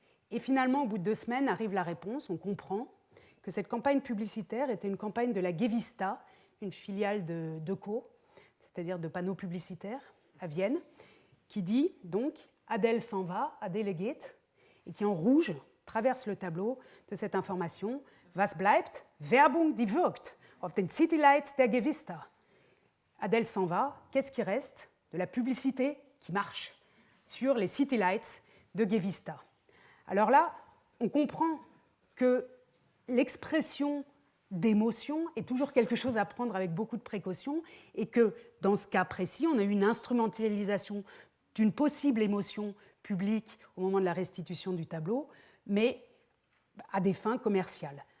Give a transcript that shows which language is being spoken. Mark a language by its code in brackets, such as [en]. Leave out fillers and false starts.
[fr] Et finalement, au bout de 2 semaines, arrive la réponse. On comprend que cette campagne publicitaire était une campagne de la Gevista, une filiale de Deco, c'est-à-dire de panneaux publicitaires à Vienne, qui dit donc Adèle s'en va, [de] Adèle geht, [fr] et qui en rouge traverse le tableau de cette information. [de] Was bleibt? Werbung, die wirkt, auf den Citylights der Gevista. [fr] Adèle s'en va, qu'est-ce qui reste? De la publicité qui marche sur les Citylights de Gevista. Alors là, on comprend que l'expression d'émotion est toujours quelque chose à prendre avec beaucoup de précaution et que dans ce cas précis, on a eu une instrumentalisation d'une possible émotion publique au moment de la restitution du tableau, mais à des fins commerciales.